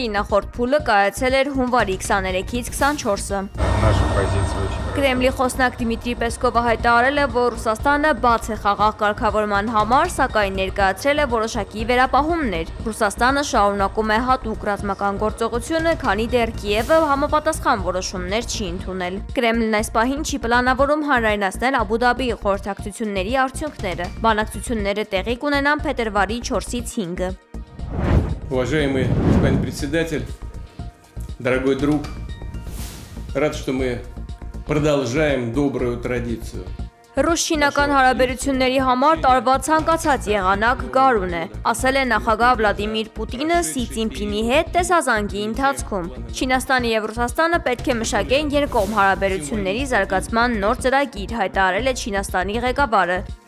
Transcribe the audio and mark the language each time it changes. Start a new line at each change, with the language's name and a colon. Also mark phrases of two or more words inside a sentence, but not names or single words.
Armenian: նախորդ փուլը կայացել էր հունվարի 23-ից 24-ը։ Կրեմլի խոսնակ Դիմիտրի Պեսկովը հայտարարել է, որ Ռուսաստանը բաց է խաղաղ կարգավորման համար, սակայն ներկայացրել է որոշակի վերապահումներ։ Ռուսաստանը շարունակում է հատուկ ռազմական գործողությունը, քանի դեռ Կիևը համապատասխան որոշումներ չի ընդունել։ Կրեմլն այս պահին չի պլանավորում հանրայնացնել Աբու Դաբիի խորհրդակցությունների արդյունքները։ Բանակցությունները տեղի կունենան փետրվարի 4-ից 5-ը։
Russian: Уважаемый господин председатель, дорогой друг, рад, что мы продолжаем добрую традицию.
Armenian: Ռուս-չինական հարաբերությունների համար տարվա ցանկացած եղանակ գարուն է, ասել է նախագահ Վլադիմիր Պուտինը Սի Ցինփինի հետ տեսազանգի ընթացքում։ Չինաստանը եւ Ռուսաստանը պետք է մշակեն երկկողմ հարաբերությունների զարգացման նոր ծրագիր, հայտարարել է Չինաստանի ղեկավարը։